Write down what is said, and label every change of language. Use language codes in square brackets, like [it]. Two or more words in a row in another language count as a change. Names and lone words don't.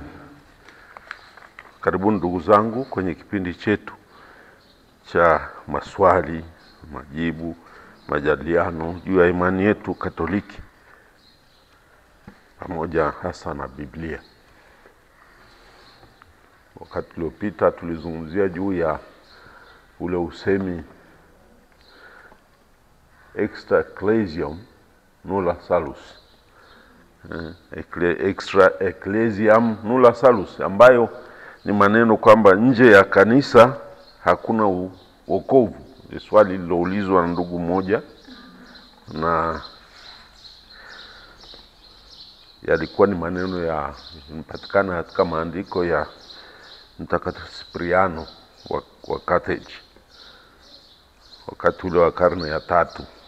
[sw] Karibuni ndugu zangu kwenye kipindi chetu cha maswali, majibu, majadiliano juu ya imani yetu Katoliki pamoja hasa na Biblia. Wakati uliopita tulizungumzia juu ya ule usemi [la] extra ecclesiam nulla salus, extra ecclesiam nulla salus, [sw] ambayo ni maneno kwamba nje ya kanisa hakuna wokovu. Ni swali liloulizwa na ndugu mmoja, na yalikuwa ni maneno yanapatikana katika maandiko ya Mtakatifu Cipriano wa Carthage wakati ule wa karne ya 3.